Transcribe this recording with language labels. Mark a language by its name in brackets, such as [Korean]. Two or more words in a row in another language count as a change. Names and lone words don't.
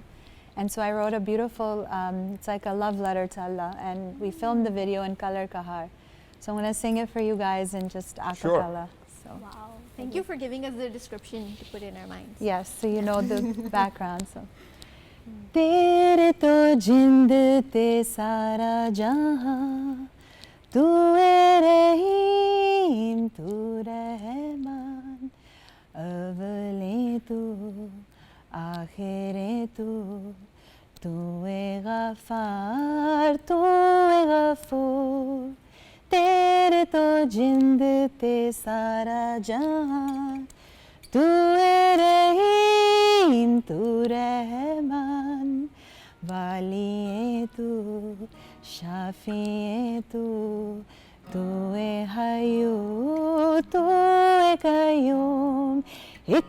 [English] And so I wrote a beautiful, it's like a love letter to Allah, and we filmed the video in color kahar. So I'm going to sing it for you guys in just a cappella. So. Wow. Thank you for giving us the description to put in our minds. Yes, so you know the background. [Punjabi] So. ਤੇਰੇ ਤੋਂ ਜਿੰਦ ਤੇ ਸਾਰਾ ਜਹਾਨ, ਤੂ ਰਹੀਮ, ਤੂ ਰਹਿਮਾਨ, ਅੱਵਲੇ ਤੂ, ਆਖ਼ਿਰੇ ਤੂ ਗ਼ਫ਼ਾਰ ਤੂ ਗ਼ਫ਼ੂਰ ਤੇਰੇ ਤੋਂ ਜਿੰਦ ਤੇ ਸਾਰਾ ਜਹਾਨ ਤੂ ਰਹੀਮ ਤੂ ਰਹਿਮਾਨ ਵਾਲੀ ਤੂ ਸ਼ਾਫ਼ੀ ਤੂ ਹੱਯੂ ਤੂ ਕੱਯੂਮ ਏਕ